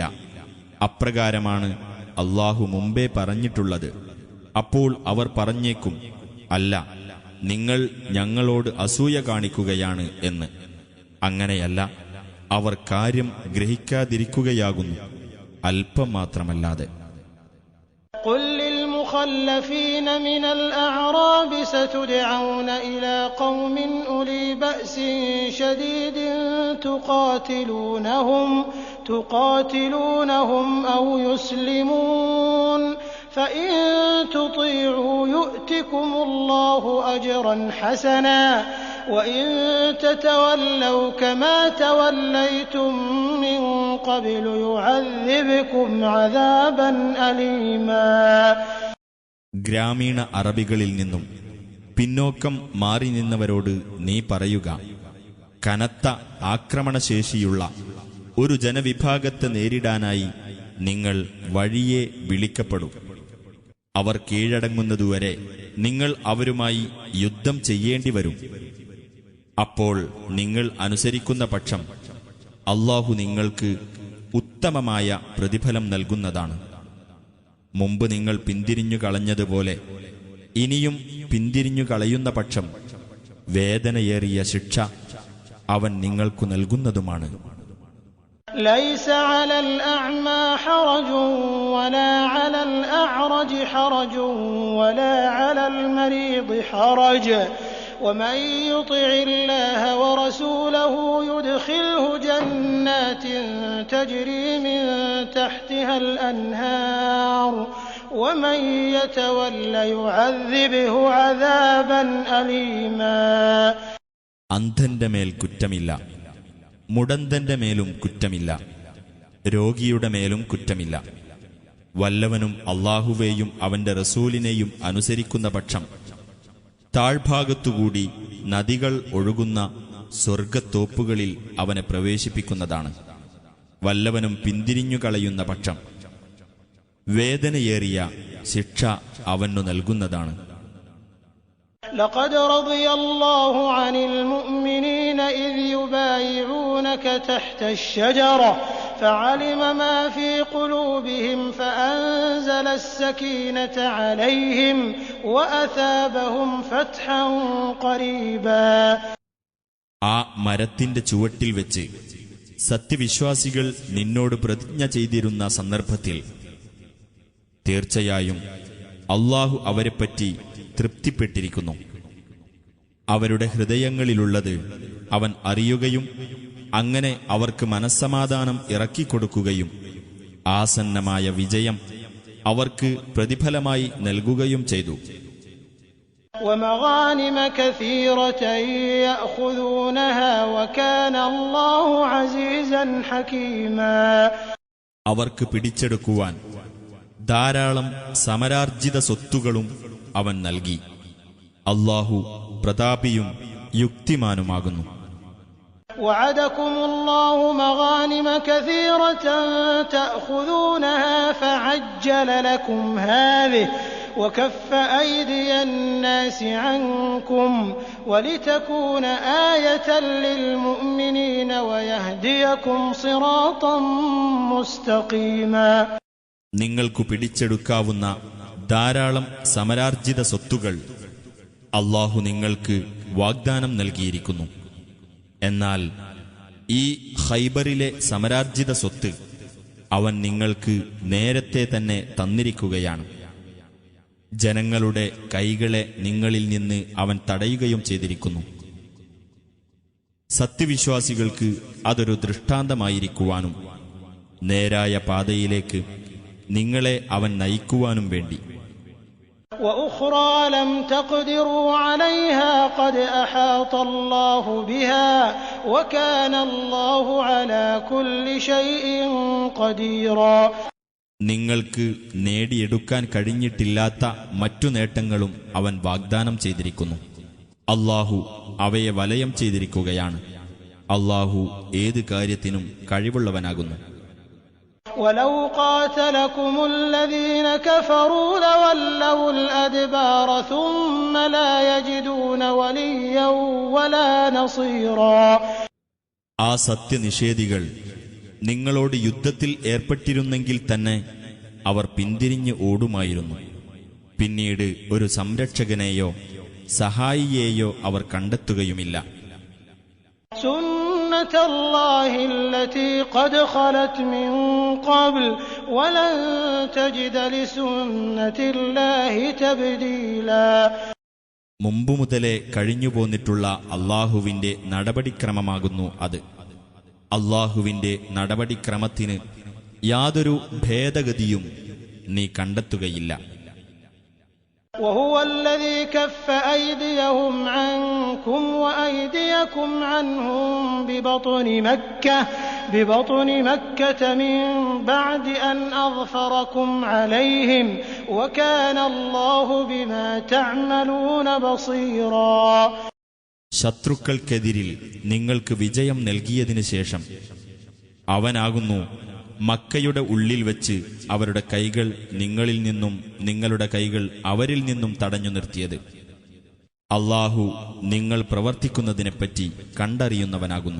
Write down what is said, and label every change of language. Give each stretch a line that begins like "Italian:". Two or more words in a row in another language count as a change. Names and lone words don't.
Malayalam: അപ്രകാരമാണ് അല്ലാഹു മുമ്പേ പറഞ്ഞിട്ടുള്ളത്. അപ്പോൾ അവർ പറഞ്ഞേക്കും, അല്ല, നിങ്ങൾ ഞങ്ങളോട് അസൂയ കാണിക്കുകയാണ് എന്ന്. അങ്ങനെയല്ല, അവർ കാര്യം ഗ്രഹിക്കാതിരിക്കുകയാകുന്നു, അല്പം മാത്രമല്ലാതെ.
Arabic: قل للمخلفين من الأعراب ستدعون إلى قوم أولي بأس شديد تقاتلونهم أو يسلمون فإن تطيعوا يؤتكم الله أجرا حسنا وإن تتولوا كما توليتم من قبل يعذبكم عذابا أليما.
Malayalam: ഗ്രാമീണ അറബികളിൽ നിന്നും പിന്നോക്കം മാറി നിന്നവരോട് നീ പറയുക, കനത്ത ആക്രമണശേഷിയുള്ള ഒരു ജനവിഭാഗത്തെ നേരിടാനായി നിങ്ങൾ വഴിയെ വിളിക്കപ്പെടും. അവർ കീഴടങ്ങുന്നതുവരെ നിങ്ങൾ അവരുമായി യുദ്ധം ചെയ്യേണ്ടി വരും. അപ്പോൾ നിങ്ങൾ അനുസരിക്കുന്ന പക്ഷം അല്ലാഹു നിങ്ങൾക്ക് ഉത്തമമായ പ്രതിഫലം നൽകുന്നതാണ്. മുമ്പ് നിങ്ങൾ പിന്തിരിഞ്ഞു കളഞ്ഞതുപോലെ ഇനിയും പിന്തിരിഞ്ഞു കളയുന്ന പക്ഷം വേദനയേറിയ ശിക്ഷ അവൻ നിങ്ങൾക്കു നൽകുന്നതുമാണ്.
Arabic: ليس على الأعمى حرج ولا على الأعرج حرج ولا على المريض حرج ومن يطع الله ورسوله يدخله جنات تجري من تحتها الأنهار ومن يتول يعذبه عذابا أليما.
Malayalam: അന്ധന്റെ മേൽ കുറ്റമില്ല, മുടന്തന്റെ മേലും കുറ്റമില്ല, രോഗിയുടെ മേലും കുറ്റമില്ല. വല്ലവനും അല്ലാഹുവേയും അവന്റെ റസൂലിനെയും അനുസരിക്കുന്ന പക്ഷം താഴ്ഭാഗത്തുകൂടി നദികൾ ഒഴുകുന്ന സ്വർഗത്തോപ്പുകളിൽ അവനെ പ്രവേശിപ്പിക്കുന്നതാണ്. വല്ലവനും പിന്തിരിഞ്ഞു കളയുന്ന പക്ഷം വേദനയേറിയ ശിക്ഷ അവനു നൽകുന്നതാണ്.
Arabic: لقد رضي الله عن المؤمنين إذ يبايعونك تحت الشجرة فعلم ما في قلوبهم فأنزل السكينة عليهم وأثابهم فتحا قريبا.
Malayalam: ആ മരത്തിന്റെ ചുവട്ടിൽ വെച്ച് സത്യവിശ്വാസികൾ നിന്നോട് പ്രതിജ്ഞ ചെയ്തിരുന്ന സന്ദർഭത്തിൽ തീർച്ചയായും അല്ലാഹു അവരെപ്പറ്റി തൃപ്തിപ്പെട്ടിരിക്കുന്നു. അവരുടെ ഹൃദയങ്ങളിലുള്ളത് അവൻ അറിയുകയും അങ്ങനെ അവർക്ക് മനസ്സമാധാനം ഇറക്കിക്കൊടുക്കുകയും ആസന്നമായ വിജയം അവർക്ക് പ്രതിഫലമായി നൽകുകയും ചെയ്തു.
Arabic: ومغانم كثيرة يأخذونها وكان الله عزيزا حكيما.
Malayalam: അവർക്ക് പിടിച്ചെടുക്കുവാൻ ധാരാളം സമരാർജിത സ്വത്തുകളും അവൻ നൽകി. അല്ലാഹു പ്രതാപിയും യുക്തിമാനുമാകുന്നു.
Arabic: وعدكم الله مغانم كثيرة تأخذونها فعجل لكم هذه وكف أيدي الناس عنكم ولتكون آية للمؤمنين ويهديكم صراطا مستقيما.
Malayalam: നിങ്ങൾക്കു പിടിച്ചെടുക്കാവുന്ന ധാരാളം സമരാർജിത സ്വത്തുകൾ അല്ലാഹു നിങ്ങൾക്ക് വാഗ്ദാനം നൽകിയിരിക്കുന്നു. എന്നാൽ ഈ ഖൈബറിലെ സമരാർജിത സ്വത്ത് അവൻ നിങ്ങൾക്ക് നേരത്തെ തന്നെ തന്നിരിക്കുകയാണ്. ജനങ്ങളുടെ കൈകളെ നിങ്ങളിൽ നിന്ന് അവൻ തടയുകയും ചെയ്തിരിക്കുന്നു. സത്യവിശ്വാസികൾക്ക് അതൊരു ദൃഷ്ടാന്തമായിരിക്കുവാനും നേരായ പാതയിലേക്ക് നിങ്ങളെ അവൻ നയിക്കുവാനും വേണ്ടി.
Arabic: وأخرى لم تقدروا عليها قد أحاط الله بها وكان الله على كل شيء قديرا.
Malayalam: നിങ്ങൾക്ക് നേടിയെടുക്കാൻ കഴിഞ്ഞിട്ടില്ലാത്ത മറ്റു നേട്ടങ്ങളും അവൻ വാഗ്ദാനം ചെയ്തിരിക്കുന്നു. അല്ലാഹു അവയെ വലയം ചെയ്തിരിക്കുകയാണ്. അല്ലാഹു ഏത് കാര്യത്തിനും കഴിവുള്ളവനാകുന്നു.
Arabic: ولو قاتلكم الذين كفروا لولوا الأدبار ثم لا يجدون وليا ولا نصيرا.
Malayalam: ആ സത്യനിഷേധികൾ നിങ്ങളോട് യുദ്ധത്തിൽ ഏർപ്പെട്ടിരുന്നെങ്കിൽ തന്നെ അവർ പിന്തിരിഞ്ഞ് ഓടുമായിരുന്നു. പിന്നീട് ഒരു സംരക്ഷകനെയോ സഹായിയെയോ അവർ കണ്ടെത്തുകയുമില്ല.
Arabic: سنة الله التي قد خلت من قبل ولن تجد لسنة الله تبديلا.
Malayalam: മുമ്പു മുതലേ കഴിഞ്ഞുപോന്നിട്ടുള്ള അല്ലാഹുവിന്റെ നടപടിക്രമമാകുന്നു അത്. അല്ലാഹുവിന്റെ നടപടിക്രമത്തിന് യാതൊരു ഭേദഗതിയും നീ കണ്ടെത്തുകയില്ല.
Arabic: وهو الذي كف أيديهم عنكم وأيديكم عنهم ببطن مكة من بعد أن أظفركم عليهم وكان الله بما تعملون بصيرا.
Malayalam: ശത്രുക്കൾക്കെതിരിൽ നിങ്ങൾക്ക് വിജയം നൽകിയതിനു ശേഷം അവനാകുന്നു മക്കയുടെ ഉള്ളിൽ വച്ച് അവരുടെ കൈകൾ നിങ്ങളിൽ നിന്നും നിങ്ങളുടെ കൈകൾ അവരിൽ നിന്നും തടഞ്ഞു നിർത്തിയത്. അല്ലാഹു നിങ്ങൾ പ്രവർത്തിക്കുന്നതിനെപ്പറ്റി കണ്ടറിയുന്നവനാകുന്നു.